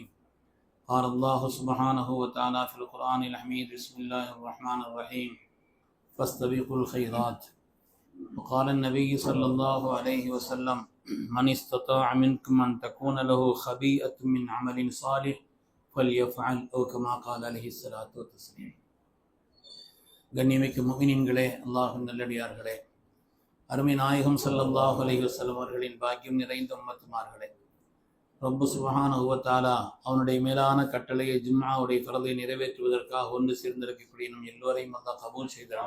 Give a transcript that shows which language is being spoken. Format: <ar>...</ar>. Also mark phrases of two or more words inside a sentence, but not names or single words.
<ar>قال الله سبحانه وتعالى في القرآن الحميد بسم الله الرحمن الرحيم فاستبقوا الخيرات. وقال النبي صلى الله عليه وسلم من استطاع منكم أن تكون له خبيئة من عمل صالح فليفعل أو كما قال عليه الصلاة والتسليم.</ar> <ta>கண்ணியமிக்க முஃமினீன்களே, அல்லாஹ்வின் நல்லடியார்களே, அருமை நாயகம்</ta> <ar>صلى الله عليه وسلم</ar> <ta>அவர்களின் பாக்கியம் நிறைந்த உம்மத்துமார்களே, ரப்பு</ta> <ar>سبحانه وتعالى</ar> <ta>அவனுடைய மேலான கட்டளையை ஜும்ஆவுடைய ஃபர்தை நிறைவேற்றுவதற்காக ஒன்று சேர்ந்திருக்கக்கூடிய நம் எல்லோரையும் அல்லாஹ் கபூல் செய்தார்.</ta>